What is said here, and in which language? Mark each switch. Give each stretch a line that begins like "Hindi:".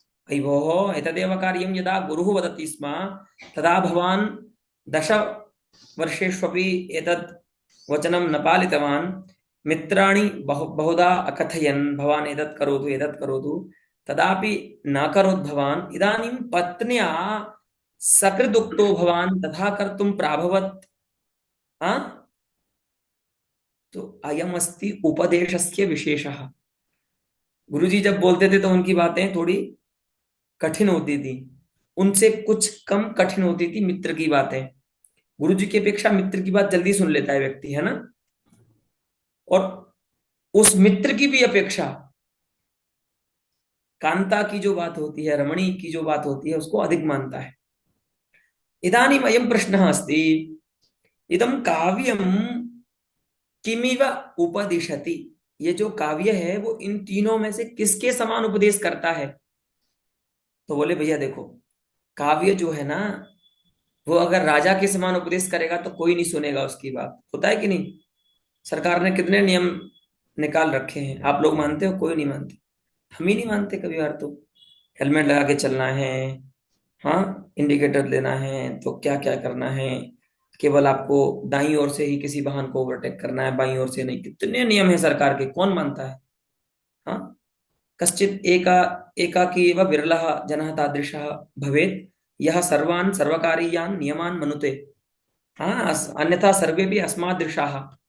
Sanskrit: अयि भोः एतदेव कार्यं यदा गुरुः वदति स्म तदा भवान् 10 वर्षेष्वपि एतत् वचनं न पालितवान्, मित्राणि बहुधा अकथयन् भवान् एतत् करोतु, तदापि न करोत् भवान्, इदानीं पत्न्या सकृदुक्तो भवान् तथा कर्तुं प्राभवत्। तो अयमस्ति उपदेशस्य विशेषः।
Hindi: गुरुजी जब बोलते थे तो उनकी बातें थोड़ी कठिन होती थी, उनसे कुछ कम कठिन होती थी मित्र की बातें। गुरुजी की अपेक्षा मित्र की बात जल्दी सुन लेता है व्यक्ति, है ना। और उस मित्र की भी अपेक्षा कांता की जो बात होती है, रमणी की जो बात होती है, उसको अधिक मानता है।
Sanskrit: इदानीम अयं प्रश्नः अस्ति, इदं काव्यं किमिव उपदिशति,
Hindi: ये जो काव्य है वो इन तीनों में से किसके समान उपदेश करता है। तो बोले भैया देखो, काव्य जो है ना वो अगर राजा के समान उपदेश करेगा तो कोई नहीं सुनेगा उसकी बात, होता है कि नहीं। सरकार ने कितने नियम निकाल रखे हैं, आप लोग मानते हो? कोई नहीं मानते, हम ही नहीं मानते कभी बार। तो हेलमेट लगा के चलना है, हाँ, इंडिकेटर देना है, तो क्या क्या करना है, केवल आपको दाईं ओर से ही किसी वाहन को ओवरटेक करना है, बाईं ओर से नहीं, कितने नियम है सरकार के, कौन मानता है।
Sanskrit: हाँ, कश्चित् एकाकी एव विरलः जनः तादृशः भवेत् यः सर्वान् सर्वकारीयान् नियमान् मनुते। हाँ, अन्यथा सर्वेपि अस्मादृशाः।